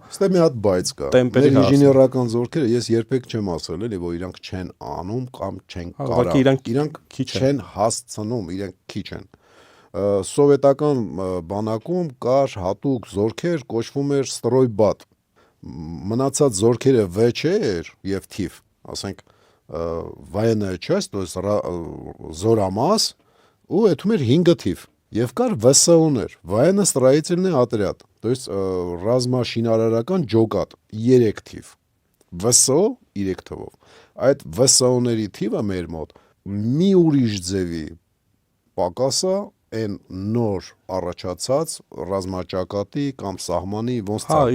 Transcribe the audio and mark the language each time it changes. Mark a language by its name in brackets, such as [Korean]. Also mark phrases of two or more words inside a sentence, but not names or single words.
[Armenian] Ստե մի հատ բայց կա։ Մեր ինժեներական զորքերը, ես երբեք չեմ ասել էլի, որ իրանք չեն անում կամ չեն կարող։ Իրանք չեն հասցնում, իրանք քիչ են։ Սովետական բանակում կար հատուկ զորքեր, կոչվում էր ստրոյբատ։ Մնացած զորքերը ՎՉ-էր եւ թիվ, ասենք [Russian] военная часть, то есть [Armenian] զորամաս, ու այդում էր 5 թիվ։ Եվ կար ՎՍՈ-ներ, [Russian] военно-строительный отряд, то есть [Armenian] ռազմաշինարարական ջոկատ 3 թիվ։ ՎՍՕ 3 թվով։ Այդ ՎՍՕ-ների թիվը մեր մոտ մի ուրիշ ձևի պակասա այն նոր առաջացած ռազմաճակատի կամ սահմանի ոնց ցանկանում։